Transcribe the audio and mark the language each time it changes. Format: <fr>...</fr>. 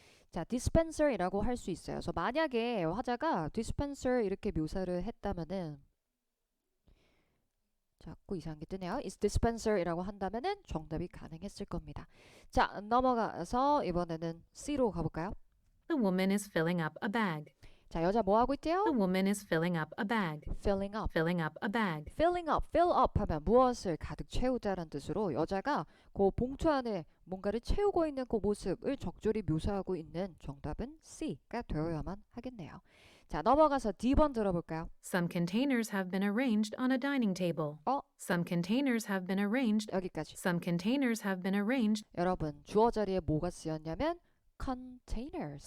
<ko>자, dispenser이라고 할 수 있어요. 그래서 만약에 화자가 dispenser 이렇게 묘사를 했다면은 자꾸 이상한 게 뜨네요. is dispenser이라고 한다면은 정답이 가능했을 겁니다. 자, 넘어가서 이번에는 C로 가볼까요?</ko> <en>The woman is filling up a bag.</en> <ko>자, 여자 뭐 하고 있대요?</ko> <en>The woman is filling up a bag. filling up. Filling up a bag.</en> <ko>filling up, fill up 하면 무엇을 가득 채우다라는 뜻으로 여자가 그 봉투 안에 뭔가를 채우고 있는 그 모습을 적절히 묘사하고 있는 정답은 C가 되어야만 하겠네요. 자, 넘어가서 D번 들어볼까요?</ko> <en>Some containers have been arranged on a dining table. Some containers have been arranged.</en> <ko>여기까지.</ko> <en>Some containers have been arranged.</en> <ko>여러분, 주어 자리에 뭐가 쓰였냐면 containers.</ko>